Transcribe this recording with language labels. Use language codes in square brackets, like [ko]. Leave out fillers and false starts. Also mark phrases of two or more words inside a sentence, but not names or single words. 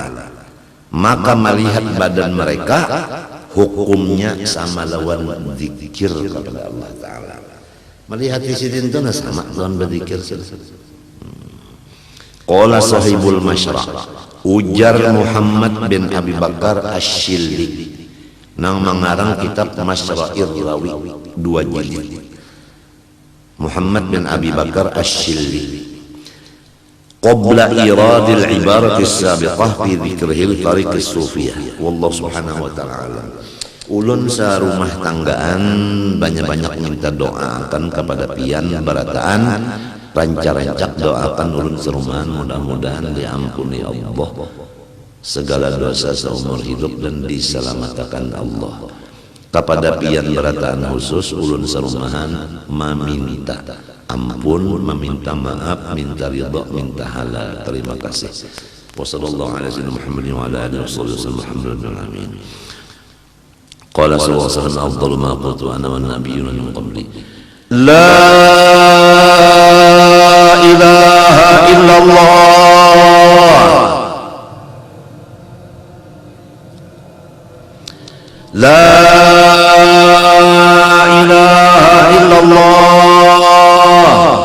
[bjn] Maka melihat badan mereka hukumnya sama lawan zikir kepada Allah Ta'ala. Melihat di sidin itu sama lawan berzikir. [ar] قال صاحب المشرع', [bjn] ujar Muhammad bin Abi Bakar Asy-Syilli nang mengarang kitab Masyra'ir Rawi 2 jilid. [ar] محمد بن أبي بكر الشلي قبل إيراد العبارة السابقة في ذكره الطريق الصوفية. والله سبحانه وتعالى. [bjn] Ulun sarumah tanggaan banyak-banyak minta doakan kepada pian barataan rancak-rancak doakan ulun serumahan, mudah-mudahan diampuni Allah segala dosa seumur hidup dan diselamatkan Allah. Kepada pian barataan khusus ulun serumahan meminta ampun, meminta maaf, minta ridha, minta halal. [id] Terima kasih. [ar] وصلى الله على سيدنا محمد وعلى آله وسلم. Alhamdulillah. قال صلى الله عليه وسلم أفضل ما قلت أنا والنبيون من قبلي. لا إله إلا الله. لا إله إلا الله.